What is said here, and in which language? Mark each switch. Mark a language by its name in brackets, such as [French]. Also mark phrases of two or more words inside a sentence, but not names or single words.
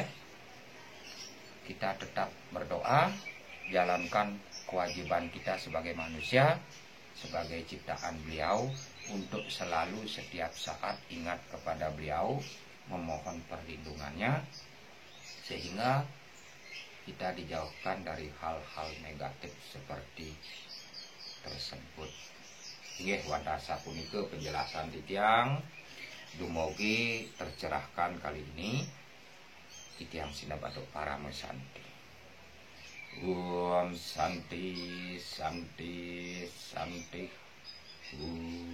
[Indonesian] Kita tetap berdoa, jalankan kewajiban kita sebagai manusia, sebagai ciptaan beliau, untuk selalu setiap saat ingat kepada beliau, memohon perlindungannya, sehingga kita dijauhkan dari hal-hal negatif seperti tersebut. [Balinese] Nggih, wadasa punika penjelasan titiang, dumugi tercerahkan [Indonesian] kali ini. [Balinese] Titiang sinabatuk parama santi. [Sanskrit] Om santi santi santi.